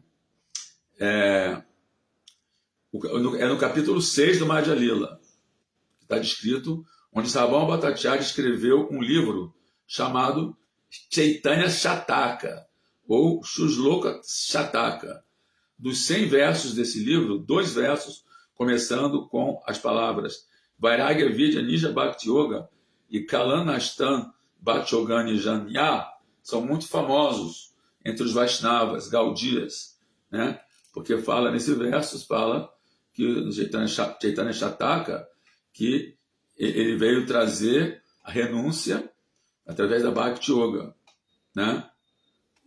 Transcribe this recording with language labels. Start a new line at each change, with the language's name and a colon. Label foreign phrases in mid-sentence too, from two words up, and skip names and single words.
Portuguese: É no capítulo 6 do Madhya Lila, que está descrito, onde Sarvabhauma Bhattacharya escreveu um livro chamado Chaitanya Shataka, ou Shusloka Shataka. Dos 100 versos desse livro, 2 versos, começando com as palavras
Sanskrit: वैराग्य विद्या निज भक्ति योग
Portuguese: e
Sanskrit: कालनष्टं भक्ति योग निजन्य,
Portuguese: são muito famosos entre os Vaishnavas, Gaudias, né? Porque nesse verso, fala que o Chaitanya Shataka, que ele veio trazer a renúncia através da
Sanskrit: भक्ति योग,
Portuguese: né?